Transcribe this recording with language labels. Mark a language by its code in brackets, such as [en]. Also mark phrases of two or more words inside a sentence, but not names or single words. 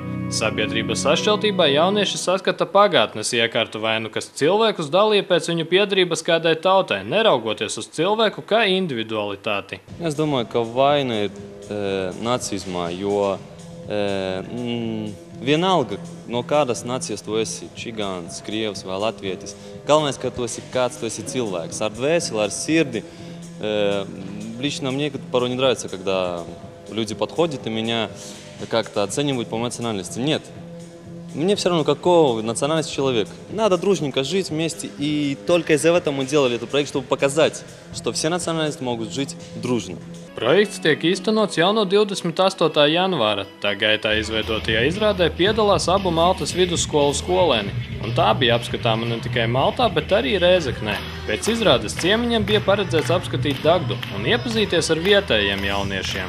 [lv] Sabiedrības sašķeltībā jaunieši saskata pagātnes iekārtu vainu, kas cilvēkus dalīja pēc viņu piederības kādai tautai, neraugoties uz cilvēku kā individualitāti. Es domāju, ka vaina ir nacizmā, jo vienalga, no kādas nācijas tu esi, čigāns, krievs vai latvietis. Galvenais, ka tu esi kāds, tu esi cilvēks, ar dvēseli, ar sirdi. [ru] Лично мне порой не нравится, когда люди подходят и меня как-то оценивают по национальности. Нет. Мне все равно, какого национальности человек. Надо дружненько жить вместе. И только из-за этого мы делали этот проект, чтобы показать, что все национальности могут жить дружно. [lv] Projekts tiek īstenots jau no 28. janvāra. Tā gaitā izveidotajā izrādē piedalās abu Maltas vidusskolu skolēni, un tā bija apskatāma ne tikai Maltā, bet arī Rēzeknē. Pēc izrādes ciemiņiem bija paredzēts apskatīt Dagdu un iepazīties ar vietējiem jauniešiem.